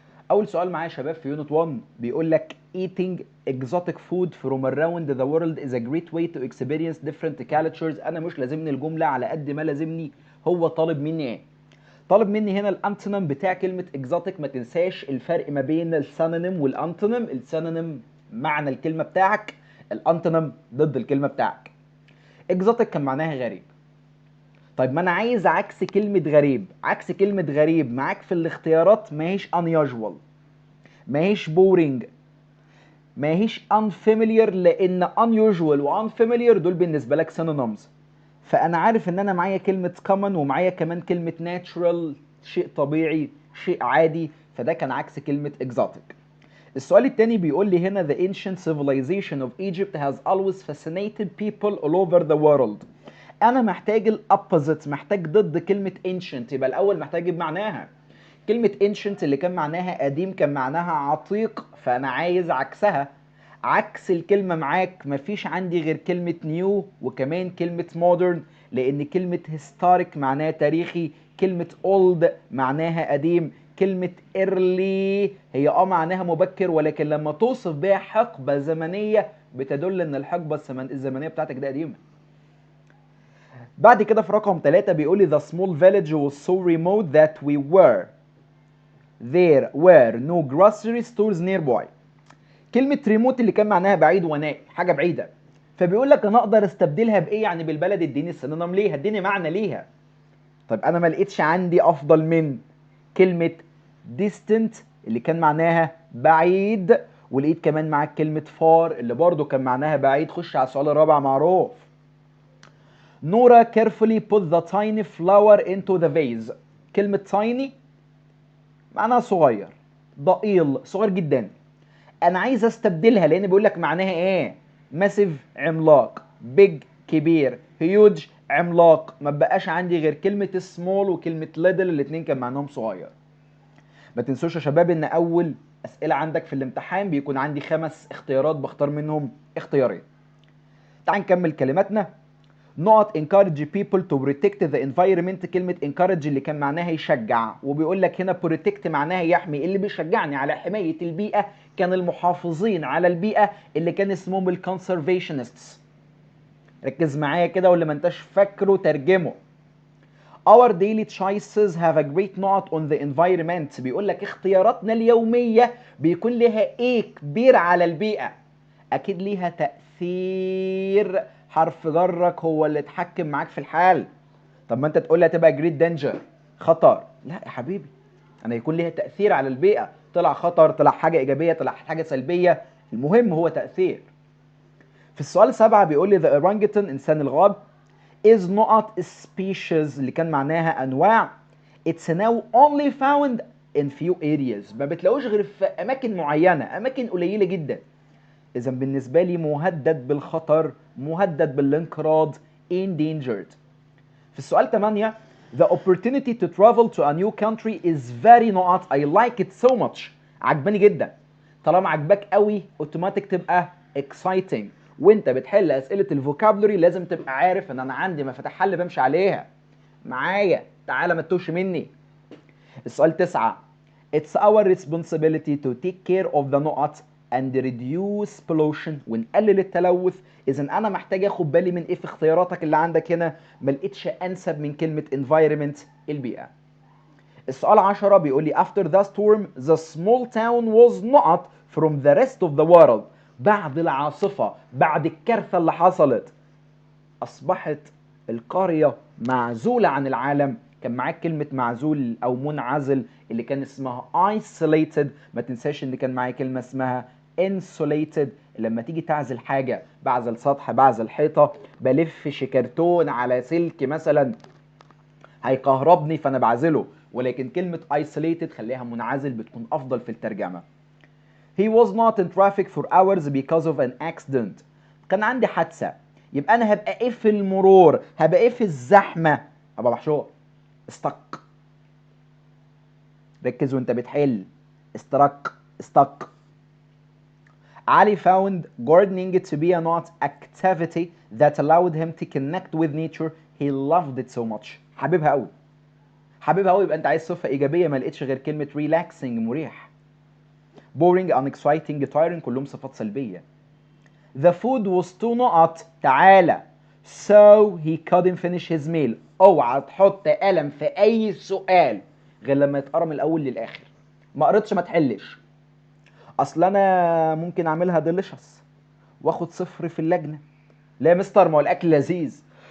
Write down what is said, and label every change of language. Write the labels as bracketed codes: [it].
[ar] اول سؤال معايا يا شباب في يونت 1 بيقول لك [en] eating exotic food from around the world is a great way to experience different cultures. [ar] انا مش لازمني الجمله على قد ما لازمني هو طالب مني ايه. طالب مني هنا الانتونيم بتاع كلمه exotic. ما تنساش الفرق ما بين السينونيم والانتونيم. السينونيم معنى الكلمه بتاعك، الانتونيم ضد الكلمه بتاعك. exotic كان معناها غريب. طيب ما انا عايز عكس كلمه غريب. عكس كلمه غريب معاك في الاختيارات ماهيش unusual، ماهيش بورينج، ماهيش unfamiliar، لان unusual و unfamiliar دول بالنسبه لك synonyms. فانا عارف ان انا معايا كلمه common ومعايا كمان كلمه natural، شيء طبيعي، شيء عادي. فده كان عكس كلمه exotic. السؤال التاني بيقول لي هنا [en] the ancient civilization of Egypt has always fascinated people all over the world. [ar] انا محتاج الopposite، محتاج ضد كلمه ancient. يبقى الاول محتاج اجيب معناها. كلمة ancient اللي كان معناها قديم كان معناها عتيق، فأنا عايز عكسها. عكس الكلمة معاك مفيش عندي غير كلمة new وكمان كلمة modern، لأن كلمة historic معناها تاريخي، كلمة old معناها قديم، كلمة early هي معناها مبكر، ولكن لما توصف بها حقبة زمنية بتدل ان الحقبة الزمنية بتاعتك دي قديمة. بعد كده في رقم 3 بيقولي [en] the small village was so remote that we were there were no grocery stores nearby. [ar] كلمة ريموت اللي كان معناها بعيد ونائي، حاجة بعيدة. فبيقول لك انا اقدر استبدلها بايه؟ يعني بالبلد اديني السينونيم ليها، اديني معنى ليها. طيب انا ما لقيتش عندي افضل من كلمة distant اللي كان معناها بعيد، ولقيت كمان معاك كلمة far اللي برضو كان معناها بعيد. خش على السؤال الرابع معروف. [en] نورا carefully put the tiny flower into the vase. [ar] كلمة tiny معناها صغير، ضئيل، صغير جدا. انا عايز استبدلها لان بيقول لك معناها ايه؟ ماسيف عملاق، بيج كبير، هيوج عملاق. ما بقاش عندي غير كلمه سمول وكلمه ليدل، الاثنين كان معناهم صغير. ما تنسوش يا شباب ان اول اسئله عندك في الامتحان بيكون عندي 5 اختيارات بختار منهم اختيارين. تعال نكمل كلماتنا. نقط [en] encourage people to protect the environment. [ar] كلمة encourage اللي كان معناها يشجع، وبيقول لك هنا protect معناها يحمي. اللي بيشجعني على حماية البيئة كان المحافظين على البيئة اللي كان اسمهم الكونسرفيشنستس. ركز معايا كده، واللي ما انتش فاكره ترجمه. [en] Our daily choices have a great نقط on the environment. [ar] بيقول لك اختياراتنا اليومية بيكون لها ايه كبير على البيئة. اكيد ليها تأثير، حرف جرك هو اللي اتحكم معاك في الحال. طب ما انت تقول لي هتبقى جريت دينجر، خطر. لا يا حبيبي، انا يكون ليها تأثير على البيئة. طلع خطر، طلع حاجة ايجابية، طلع حاجة سلبية، المهم هو تأثير. في السؤال 7 بيقول لي [en] the orangutan [ar] انسان الغاب is نقط species اللي كان معناها انواع. [en] it's now only found in few areas. [ar] ما بتلاقوش غير في اماكن معينة، اماكن قليلة جدا. اذا بالنسبة لي مهدد بالخطر، مهدد بالانقراض، endangered. في السؤال 8 [en] the opportunity to travel to a new country is very نقط I like it so much. [ar] عجباني جدا. طالما عجباك قوي اوتوماتيك تبقى exciting. وانت بتحل اسئله الفوكابلري لازم تبقى عارف ان انا عندي مفاتيح حل بمشي عليها. معايا تعالى ما تتوهش مني. السؤال 9 [en] it's our responsibility to take care of the نقط and reduce pollution [ar] ونقلل التلوث. اذا انا محتاج اخد بالي من ايه في اختياراتك اللي عندك هنا؟ ما لقيتش انسب من كلمه environment البيئه. السؤال 10 بيقول لي [en] after the storm the small town was not from the rest of the world. [ar] بعد العاصفة، بعد الكارثة اللي حصلت، أصبحت القرية معزولة عن العالم. كان معاك كلمة معزول أو منعزل اللي كان اسمها isolated. ما تنساش إن كان معاك كلمة اسمها insulated. لما تيجي تعزل حاجة، بعزل سطح، بعزل حيطة، بلف شكرتون على سلك مثلا هيكهربني فأنا بعزله. ولكن كلمة isolated خليها منعزل، بتكون أفضل في الترجمة. [en] He was not in traffic for hours because of an accident. [ar] كان عندي حادثة. يبقى أنا هبقى إيه في المرور؟ هبقى إيه في الزحمة؟ هبقى محشور. استق. ركز وأنت بتحل. استرق. استق. [en] Ali found gardening to be an art activity that allowed him to connect with nature. He loved it so much. [ar] حبيبها قوي. حبيبها قوي. يبقى أنت عايز صفة إيجابية، ما لقيتش غير كلمة relaxing، مريح. [en] boring, unexciting, tiring، [ar] كلهم صفات سلبية. [en] The food was too [ar] نقط تعالى [en] so he couldn't finish his meal. [ar] اوعى تحط قلم في اي سؤال غير لما يتقرا من الاول للاخر. ما قريتش ما تحلش. اصل انا ممكن اعملها ديليشس واخد صفر في اللجنه. لا يا مستر، ما هو الاكل لذيذ.